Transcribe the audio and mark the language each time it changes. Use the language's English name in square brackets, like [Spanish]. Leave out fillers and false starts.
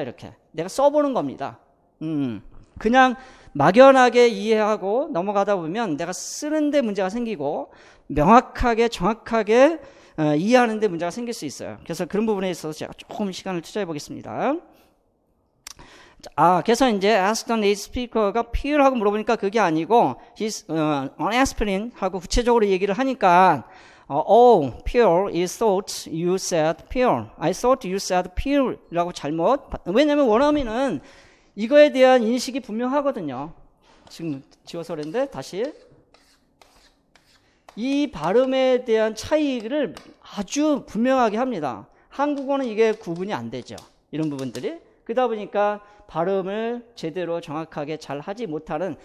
[Korean] 이렇게 내가 써보는 겁니다. 그냥 막연하게 이해하고 넘어가다 보면 내가 쓰는데 문제가 생기고 명확하게 정확하게 이해하는데 문제가 생길 수 있어요. 그래서 그런 부분에 있어서 제가 조금 시간을 투자해 보겠습니다. 그래서 이제 [English] ask the native speaker가 pill [Korean] 하고 물어보니까 그게 아니고 [English] he's on aspirin [Korean] 하고 구체적으로 얘기를 하니까 [English] pill is thought you said pill. I thought you said pill라고 [Korean] 잘못. 왜냐면 원어민은 이거에 대한 인식이 분명하거든요. 지금 지워서 그랬는데 다시 이 발음에 대한 차이를 아주 분명하게 합니다. 한국어는 이게 구분이 안 되죠. 이런 부분들이. 그러다 보니까 발음을 제대로 정확하게 잘 하지 못하는.